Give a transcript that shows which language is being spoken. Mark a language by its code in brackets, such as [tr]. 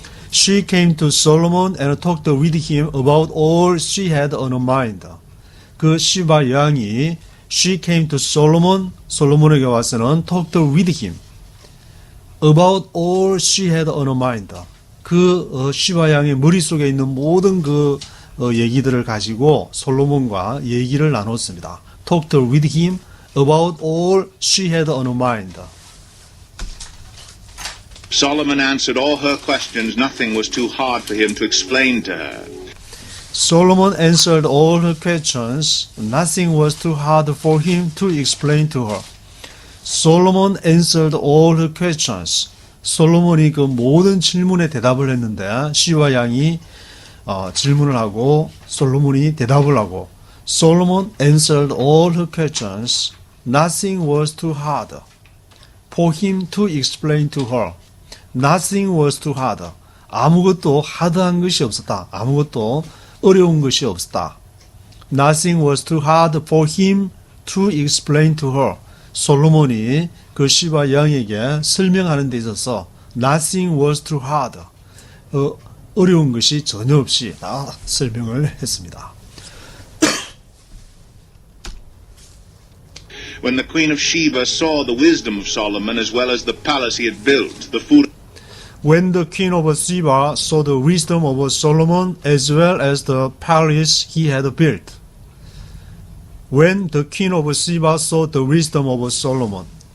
[en] She came to Solomon and talked with him about all she had on her mind. [ko] 그 시바 여왕이 [en] she came to Solomon, [ko] 솔로몬에게 와서는 [en] talked with him about all she had on her mind. [ko] 그 시바 여왕의 머릿속에 있는 모든 그 얘기들을 가지고 솔로몬과 얘기를 나눴습니다. [en] talked with him about all she had on her mind. Solomon answered all her questions. Nothing was too hard for him to explain to her. Solomon answered all her questions. Nothing was too hard for him to explain to her. Solomon answered all her questions. [ko] 솔로몬이 그 모든 질문에 대답을 했는데 시와 양이 질문을 하고 솔로몬이 대답을 하고 [en] Solomon answered all her questions. Nothing was too hard for him to explain to her. Nothing was too hard. [ko] 아무것도 하드한 것이 없었다. 아무것도 어려운 것이 없었다. [en] Nothing was too hard for him to explain to her. [ko] 솔로몬이 그 시바 여왕에게 설명하는 데 있어서 [en] Nothing was too hard. [ko] 어려운 것이 전혀 없이 다 설명을 했습니다. [en] When the Queen of Sheba saw the wisdom of Solomon as well as the palace he had built, the food When the Queen of Sheba saw the wisdom of Solomon as well as the palace he had built. When the Queen of Sheba saw the wisdom of Solomon.